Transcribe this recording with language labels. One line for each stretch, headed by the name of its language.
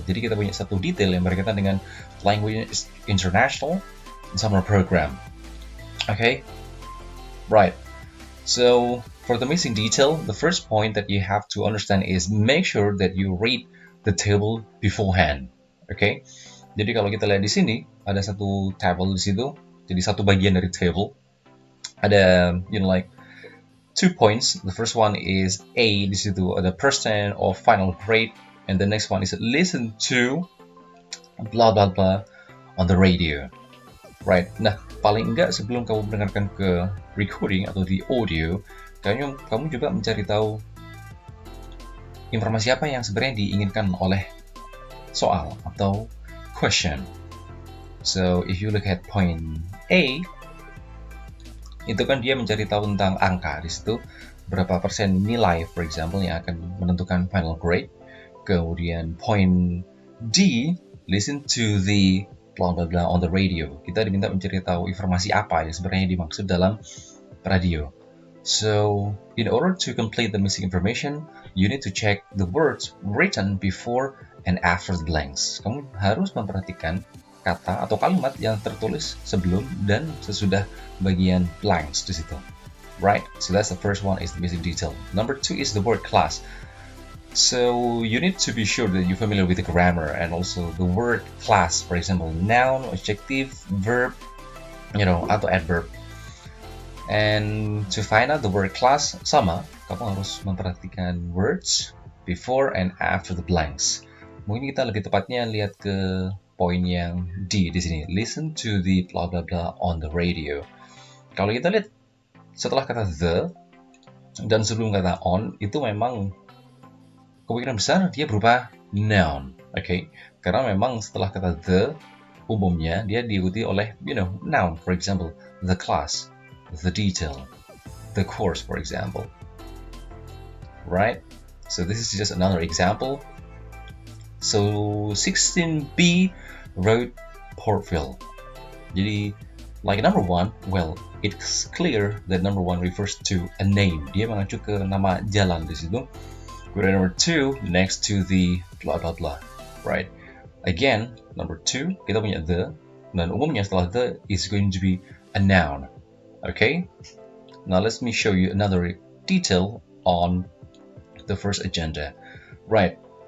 Indonesian: Jadi kita punya satu detail yang berkaitan dengan language international summer program.
English: Okay, right. So for the missing detail, the first point that you have to understand is make sure that you read the table beforehand.
Indonesian: Okay, jadi kalau kita lihat di sini ada satu table di situ, jadi satu bagian dari table ada
English: like 2 points. The first one is A,
Indonesian: di situ ada
English: percent of final grade, and the next one is listen to blah blah blah on the radio. Right.
Indonesian: Nah, paling enggak sebelum kamu mendengarkan ke recording atau di audio, kamu juga mencari tahu informasi apa yang sebenarnya diinginkan oleh soal atau question.
English: So, if you look at point A,
Indonesian: itu kan dia mencari tahu tentang angka di situ, berapa persen nilai, for example, yang akan menentukan final grade. Kemudian point D,
English: listen to the blah blah blah on the radio.
Indonesian: Kita diminta mencari tahu informasi apa yang sebenarnya dimaksud dalam radio.
English: So, in order to complete the missing information, you need to check the words written before and after the blanks.
Indonesian: Kamu harus memperhatikan kata atau kalimat yang tertulis sebelum dan sesudah bagian blanks di situ.
English: Right? So that's the first one, is the missing detail. Number 2 is the word class. So you need to be sure that you're familiar with the grammar and also the word class, for example, noun, adjective, verb, atau adverb. And to find out the word class,
Indonesian: sama, kamu harus memperhatikan
English: words before and after the blanks.
Indonesian: Mungkin kita lebih tepatnya lihat ke poin yang D di sini.
English: Listen to the blah blah blah on the radio.
Indonesian: Kalau kita lihat setelah kata the dan sebelum kata on, itu memang kemungkinan besar dia berupa noun, okay? Karena memang setelah kata the, umumnya dia diikuti oleh, noun.
English: For example, the class, the detail, the course, for example. Right? So this is just another example. So 16B wrote Portville. Jadi, like number 1, well, it's clear that number 1 refers to a name.
Indonesian: Dia mengacu ke nama jalan di situ.
English: Number 2, next to the blah blah blah, right? Again, number 2,
Indonesian: kita punya the, dan umumnya setelah the
English: is going to be a noun. Okay? Now let me show you another detail on the first agenda. Right.